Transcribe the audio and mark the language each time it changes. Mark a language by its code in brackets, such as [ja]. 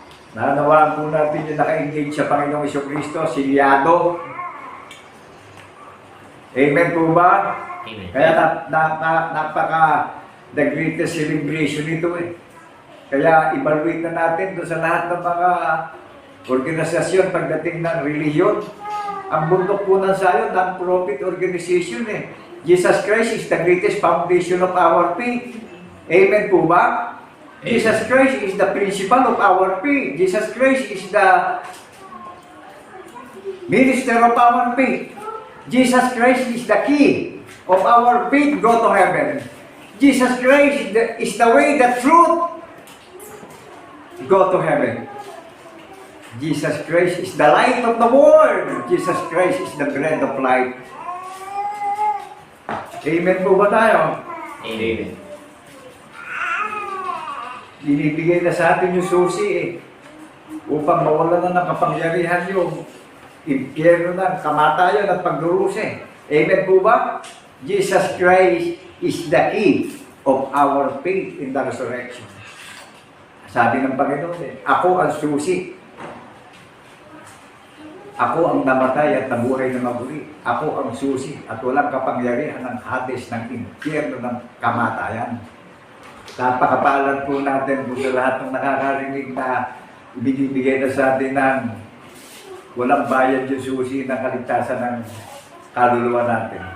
[tl] Nanawaan po natin yung naka-engage sa Panginoong Jesucristo, silyado. Amen po ba? Amen. Kaya napaka [en] the greatest celebration [tl] ito eh. Kaya evaluate na natin doon sa lahat ng mga organisasyon pagdating ng relihiyon. Ang bundok po ng Zion, non-profit organization eh. [en] Jesus Christ is the greatest foundation of our faith. [tl] Amen po ba? [en] Jesus Christ is the principal of our faith. Jesus Christ is the minister of our faith. Jesus Christ is the key of our faith, go to heaven. Jesus Christ is the way, the truth, go to heaven. Jesus Christ is the light of the world. Jesus Christ is the bread of life. [tl] Amen po ba tayo? Amen. Binibigay na sa atin yung susi eh. Upang mawala na ng kapangyarihan yung impyerno na, kamatayan at pagdurusi. Amen po ba? [en] Jesus Christ is the key of our faith in the resurrection. [tl] Sabi ng Panginoon eh, ako ang susi. Ako ang namatay at nabuhay na mabuli. Ako ang susi at walang kapangyarihan ng Hades, ng impyerno, ng kamatayan. Napakapalan po natin po sa lahat ng nakakarinig na binibigay na sa atin ng walang bayad yung susi ng kaligtasan ng kaluluwa natin.